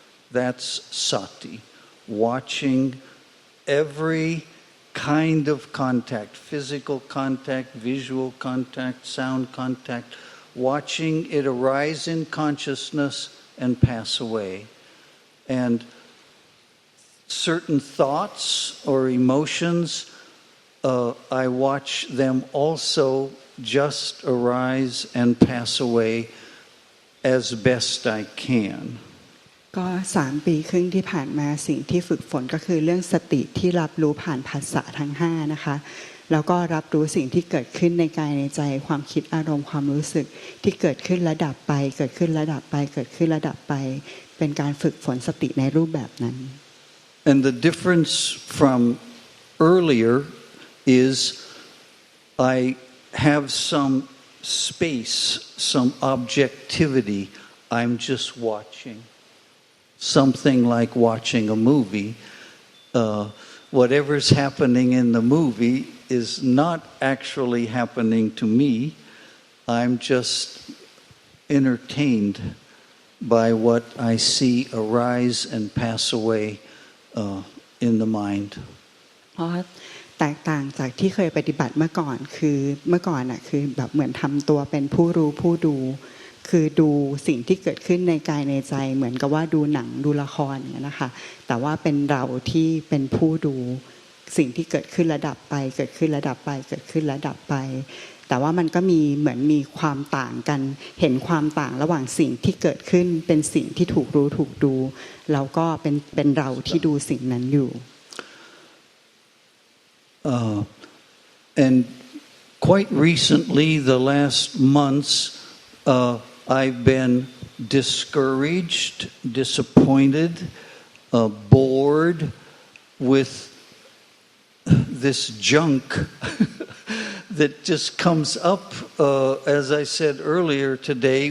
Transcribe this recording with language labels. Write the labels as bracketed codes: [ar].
[en] That's sati, watching every kind of contact, physical contact, visual contact, sound contact, watching it arise in consciousness and pass away. And certain thoughts or emotions, I watch them also just arise and pass away as best I can. [th] ก็3 ปีครึ่งที่ผ่านมาสิ่งที่ฝึกฝนก็คือเรื่องสติที่รับรู้ผ่านภาษาทั้ง5นะคะแล้วก็รับรู้สิ่งที่เกิดขึ้นในกายในใจความคิดอารมณ์ความรู้สึกที่เกิดขึ้นและดับไปเกิดขึ้นและดับไปเกิดขึ้นและดับไปเป็นการฝึกฝนสติในรูปแบบนั้น [en] And the difference from earlier is I have some space, some objectivity. I'm just watching. Something like watching a movie. Whatever's happening in the movie is not actually happening to me. I'm just entertained by what I see arise and pass away.in the mind [th] เพราะแตกต่างจากที่เคยปฏิบัติเมื่อก่อนคือเมื่อก่อนน่ะคือแบบเหมือนทำตัวเป็นผู้รู้ผู้ดูคือดูสิ่งที่เกิดขึ้นในกายในใจเหมือนกับว่าดูหนังดูละครอย่างนี้นะคะแต่ว่าเป็นเราที่เป็นผู้ดูสิ่งที่เกิดขึ้นระดับไปเกิดขึ้นระดับไปเกิดขึ้นระดับไปแต่ว่ามันก็มีเหมือนมีความต่างกันเห็นความต่างระหว่างสิ่งที่เกิดขึ้นเป็นสิ่งที่ถูกรู้ถูกดูแล้วก็เป็นเราที่ดูสิ่งนั้นอยู่ [en] and quite recently the last months I've been discouraged, disappointed, bored with this junk that just comes up, as I said earlier today.